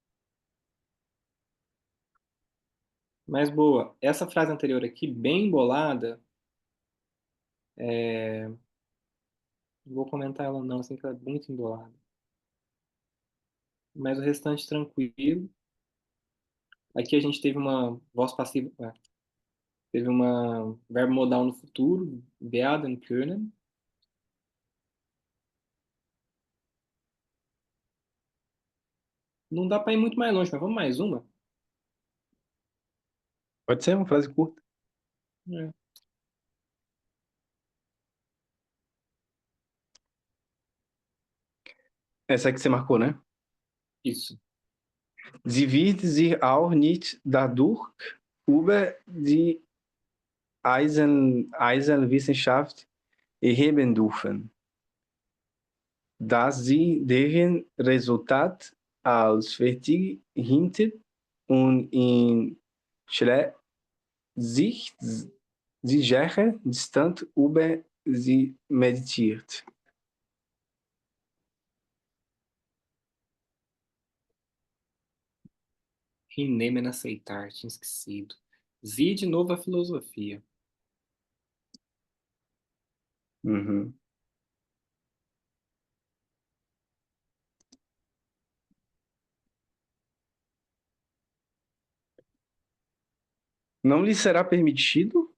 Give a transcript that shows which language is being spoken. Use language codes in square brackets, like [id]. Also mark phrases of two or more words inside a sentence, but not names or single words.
[pt] Mas boa, essa frase anterior aqui, bem embolada, não vou comentar ela não, assim que ela é muito embolada. Mas o restante tranquilo. Aqui a gente teve uma voz passiva, teve uma verbo modal no futuro, [de] werden können. [pt] Não dá para ir muito mais longe, mas vamos mais uma? Pode ser uma frase curta. É. Essa aí que você marcou, né? Isso. [de] Sie wird sich auch nicht dadurch über die Eisenwissenschaft erheben dürfen, dass sie deren Resultat als fertig hinter und in sich sicherer Distanz über sie meditiert. Hinnehmen, [pt] aceitar, tinha esquecido. Zi de novo a filosofia. Uhum. Não lhe será permitido